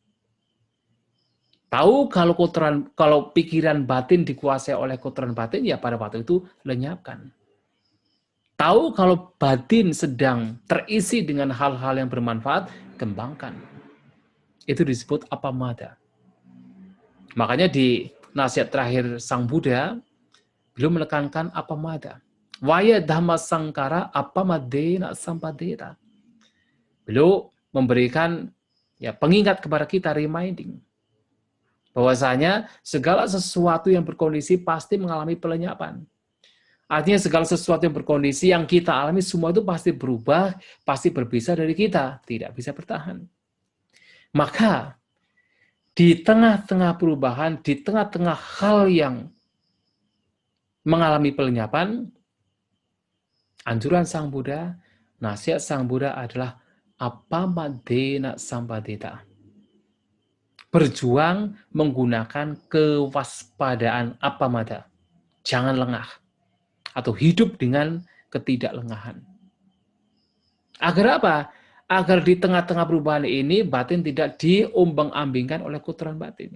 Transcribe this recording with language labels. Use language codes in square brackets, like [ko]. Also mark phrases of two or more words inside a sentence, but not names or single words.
[id] Tahu kalau pikiran batin dikuasai oleh kotoran batin, ya pada waktu itu lenyapkan. Tahu kalau batin sedang terisi dengan hal-hal yang bermanfaat, kembangkan. Itu disebut apamada. Makanya di nasihat terakhir Sang Buddha, beliau menekankan apamada. [pi] Waya dhamma sangkara apamadena sampadeta. [id] Beliau memberikan pengingat kepada kita, reminding, bahwasanya segala sesuatu yang berkondisi pasti mengalami pelenyapan. Artinya segala sesuatu yang berkondisi yang kita alami, semua itu pasti berubah, pasti berpisah dari kita, tidak bisa bertahan. Maka di tengah-tengah perubahan, di tengah-tengah hal yang mengalami pelenyapan, anjuran Sang Buddha, nasihat Sang Buddha adalah [pi] apamadena sampadeta. [id] Berjuang menggunakan kewaspadaan apamada. Jangan lengah. Atau hidup dengan ketidaklengahan. Agar apa? Agar di tengah-tengah perubahan ini batin tidak diombang-ambingkan oleh kotoran batin.